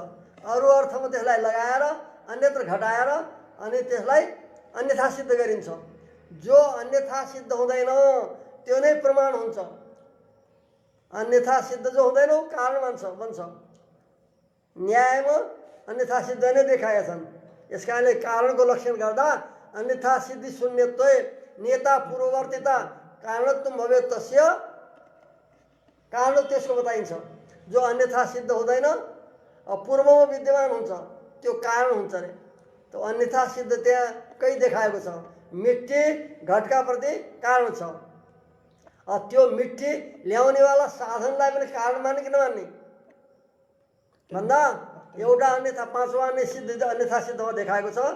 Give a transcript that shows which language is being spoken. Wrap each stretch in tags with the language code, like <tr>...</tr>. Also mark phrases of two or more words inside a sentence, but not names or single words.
<ne>अरू अर्थमा त्यसलाई लगाएर अन्यत्र घटाएर अनि त्यसलाई अन्यथा सिद्ध गरिन्छ। जो अन्यथा सिद्ध हुँदैन त्यो नै प्रमाण हुन्छ। अन्यथा सिद्ध जो हुँदैन कारण बन्छ। न्यायमा अन्यथा सिद्ध नै देखाएका छन्। यस कारणले कारणको लक्षण गर्दा</ne> <sa>अन्यथा सिद्धि शून्यत्व नेता पूर्ववर्तिता कारणत्व भवे</sa> <ne>तस्य कारण त्यसको बताइन्छ। जो अन्यथा सिद्ध हुँदैन पूर्वमा विद्यमान हुन्छ त्यो कारण हुन्छ अरे। त्यो अन्यथा सिद्ध त्यहाँ कहीँ देखाएको छ। मिट्टी घटका प्रति कारण छ। त्यो मिट्टी ल्याउनेवाला साधनलाई पनि कारण मान्ने कि नमान्ने भन्दा एउटा अन्यथा पाँचवा अन्य सिद्ध अन्यथा सिद्धमा देखाएको छ।</ne>